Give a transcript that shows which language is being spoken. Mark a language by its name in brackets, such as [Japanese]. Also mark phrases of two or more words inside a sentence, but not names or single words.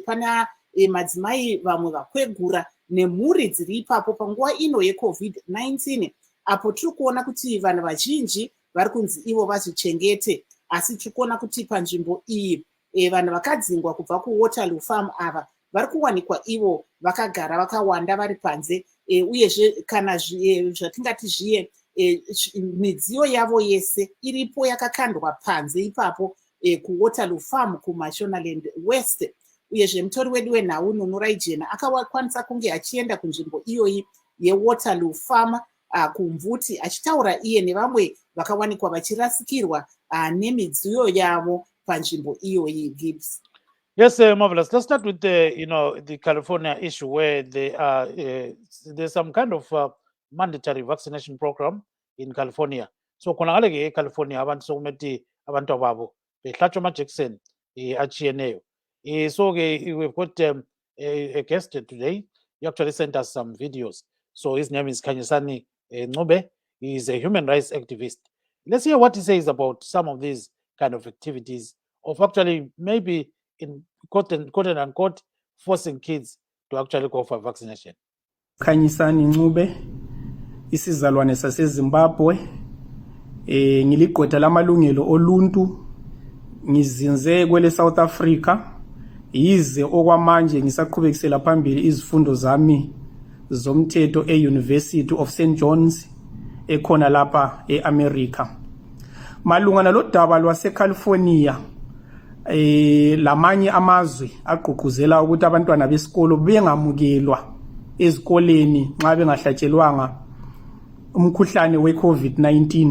[Shona] pana madzimai vamwe vakwegura nemhuri dziri ipapo panguva ino yeCovid-19, apo tiri kuona kuti vanhu vazhinji vari kunzi ivo vazvichengete, asi tiri kuona kuti panzvimbo iyi vanhu vakadzingwa kubva kuWaterloo Farm ava vari kuwanikwa ivo vakagara vakawanda vari panze, uyezve kana zvatingati zviye midziyo yavo yese iripo yakakandwa panze ipapo kuWaterloo Farm kuMashonaland West. Uyezve mutori wedu wenhau Nunurai Jena akakwanisa kunge achienda kunzvimbo iyoyi yeWaterloo Farm kumvuti, achitaura iye nevamwe vakawanikwa vachirasikirwa nemidziyo yavo panzvimbo iyoyi. [English] Gibbs. Yes, marvelous. Let's start with the California issue where there's some kind of mandatory vaccination program in California. [North Ndebele] So khonakale eCalifornia abantu sokumeti abantu ababo behlatshwa amajekiseni achiyeneyo. [English] So we've got a guest today. He actually sent us some videos. So his name is Khanyisani Ncube. He is a human rights activist. Let's hear what he says about some of these kind of activities of actually maybe in quote unquote forcing kids to actually go for vaccination. [North Ndebele] Khanyisani Ncube, isizalwane saseZimbabwe, ngiligqwetha lamalungelo oluntu, ngizinze kwele South Africa, yize okwamanje ngisaqhubekisela phambili izifundo zami zomthetho e-University of St. John's ekhona lapha eAmerica. Malunga nalodaba lwaseCalifornia, lamanye amazwe agqugquzela ukuthi abantwana besikolo bengamukelwa ezikoleni nxa bengahlatshelwanga umkhuhlane weCovid-19.